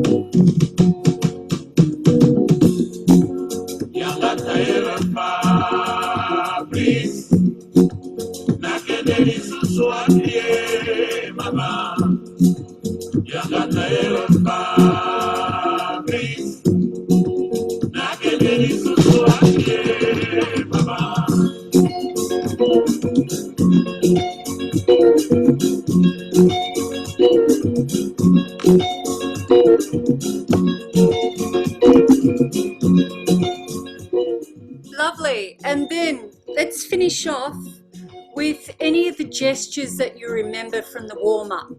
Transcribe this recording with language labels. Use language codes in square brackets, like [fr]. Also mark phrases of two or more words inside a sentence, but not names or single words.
[ln] Yanga taera Fabrice, nakendeli susu apie mama. Yanga taera Fabrice, nakendeli susu apie mama. [en] Lovely. And then let's finish off with any of the gestures that you remember from the warm-up.